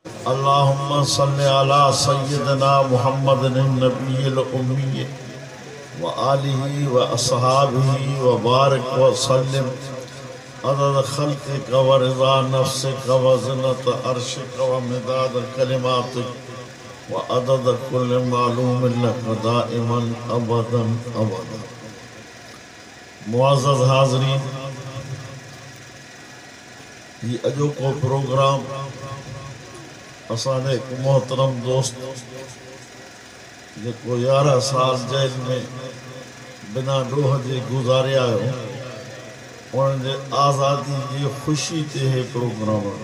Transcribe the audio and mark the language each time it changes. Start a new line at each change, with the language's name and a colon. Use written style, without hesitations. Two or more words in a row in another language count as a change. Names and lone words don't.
Arabic: اللهم صل على سيدنا محمد النبي الأمي وآله وأصحابه وبارك وسلم عدد خلقك ورضا نفسك وزنة عرشك ومداد كلماتك وعدد كل معلوم لك دائما أبدا أبدا.
Sindhi: मुअज़्ज़ज़ हाज़रीन, ये अॼोको प्रोग्राम असांजे हिकु मोहतरम दोस्त जेको 11 साल जेल में बिना ॾोह जे गुज़ारिया आहियो, उन्हनि जे आज़ादी जी ख़ुशी ते हे प्रोग्राम